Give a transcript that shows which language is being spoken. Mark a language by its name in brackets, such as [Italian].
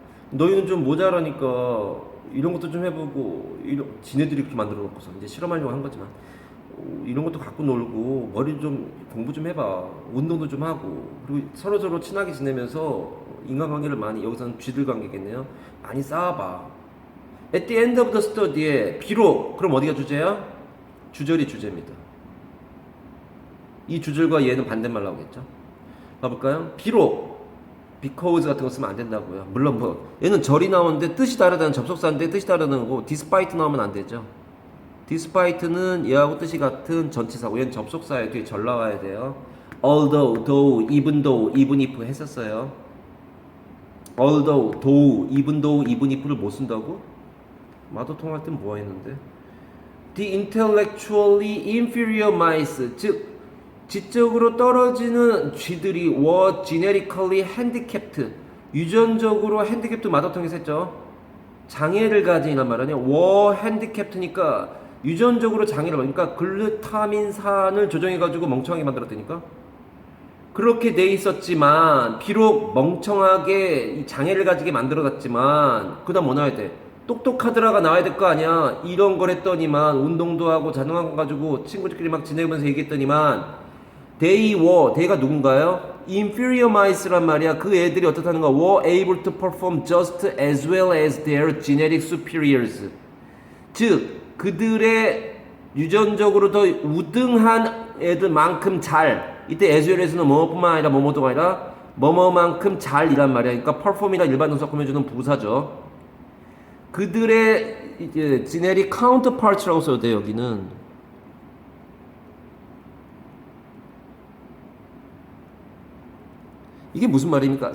[Korean] 너희는 좀 모자라니까 이런 것도 좀 해보고, 지네들이 그렇게 만들어 놓고서 이제 실험하려고 한 거지만 이런 것도 갖고 놀고 머리 좀 공부 좀 해봐. 운동도 좀 하고, 그리고 서로 친하게 지내면서 인간관계를 많이, 여기서는 쥐들 관계겠네요, 많이 쌓아봐. [English] At the end of the study에 [Korean] 비록, 그럼 어디가 주제야? 주절이 주제입니다. 이 주절과 얘는 반대말 나오겠죠. 봐볼까요? 비록, because 같은 거 쓰면 안 된다고요. 물론 얘는 절이 나오는데 뜻이 다르다는 접속사인데 뜻이 다르다는 거고, despite 나오면 안 되죠. despite는 얘하고 뜻이 같은 전치사고, 얘는 접속사에 뒤에 절 나와야 돼요. although, though, even though, even if 했었어요. although, though, even if를 못 쓴다고? 마더통 할 땐 뭐 했는데? [English] The intellectually inferior mice, [Korean] 즉 지적으로 떨어지는 쥐들이 [English] were genetically handicapped, [Korean] 유전적으로 [English] handicapped [Korean] 마더통에서 했죠. 장애를 가진이란 말 아니야. were handicapped니까 유전적으로 장애를, 그러니까 글루타민산을 조정해가지고 멍청하게 만들었다니까. 그렇게 돼 있었지만, 비록 멍청하게 장애를 가지게 만들어놨지만, 그 다음 뭐 나와야 돼? 똑똑하더라가 나와야 될 거 아니야. 이런 걸 했더니만, 운동도 하고 자능한 거 가지고 친구들끼리 막 지내면서 얘기했더니만, they가 누군가요? [English] inferior mice [Korean] 란 말이야. 그 애들이 어떻다는 거야? [English] were able to perform just as well as their genetic superiors. [Korean] 즉 그들의 유전적으로 더 우등한 애들만큼 잘, 이때 에즈웰에서는 뭐뭐뿐만 아니라 뭐뭐도가 아니라 뭐뭐만큼 잘이란 말이야. 그러니까 perform이라 일반 동사 꾸며주는 부사죠. 그들의 이제 지네릭 카운터파트라고 써도 돼. 여기는 이게 무슨 말입니까?